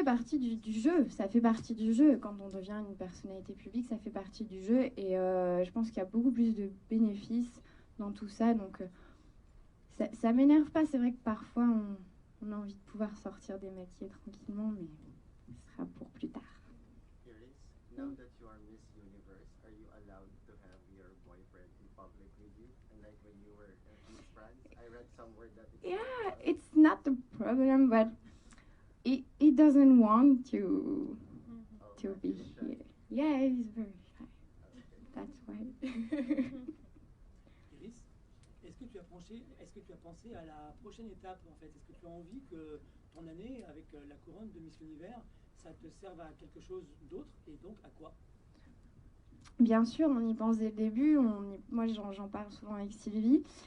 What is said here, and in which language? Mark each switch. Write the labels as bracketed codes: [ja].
[fr] Ça fait partie du jeu, ça fait partie du jeu. Quand on devient une personnalité publique, ça fait partie du jeu. Et je pense qu'il y a beaucoup plus de bénéfices dans tout ça. Donc ça m'énerve pas. C'est vrai que parfois on a envie de pouvoir sortir démaquillé tranquillement, mais ce sera pour plus tard. [en] Iris, now that you are Miss Universe, are you allowed to have your boyfriend in public with you? And like when you were at Miss France, I read somewhere that Yeah, it's not a problem, but he doesn't want to be here. Yeah, he's very shy. That's why. [fr] Iris, est-ce que tu as pensé à la prochaine étape en fait? Est-ce que tu as envie que ton année avec la couronne de Miss Univers, ça te serve à quelque chose d'autre et donc à quoi? Bien sûr, on y pense dès le début. Moi, j'en parle souvent avec Sylvie.